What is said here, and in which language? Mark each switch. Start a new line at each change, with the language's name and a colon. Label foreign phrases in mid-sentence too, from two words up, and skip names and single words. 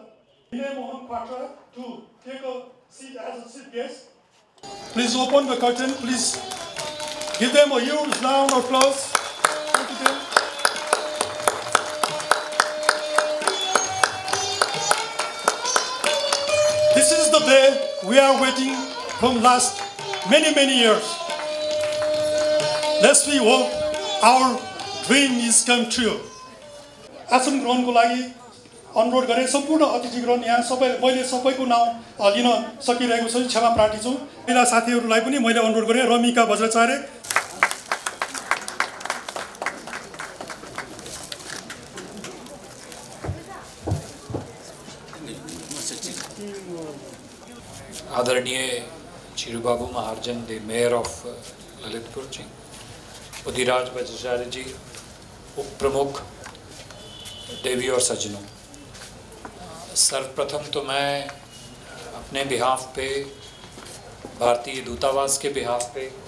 English: विनय मोहन पाठक to take a seat as a chief guest. Please open the curtain. Please give them a huge round of applause. Thank you. This is the day we are waiting from last many years. Let's we hope our dream is come true.
Nepali: आसन ग्रहणको लागि अनुरोध गरे सम्पूर्ण अतिथिगण यहाँ मैले सबैको नाउँ लिन सकिरहेको छु, क्षमा प्रार्थी छु। मेरा साथीहरूलाई पनि मैले अनुरोध गरेँ। रमिका बज्राचार्य,
Hindi: आदरणीय चिरूबाबू महार्जन,
English: the Mayor of Lalitpur
Hindi: जी, उदिराज बज्राचार्य जी, उप प्रमुख, देवी और सज्जनों, सर्वप्रथम तो मैं अपने बिहाफ पे, भारतीय दूतावास के बिहाफ पे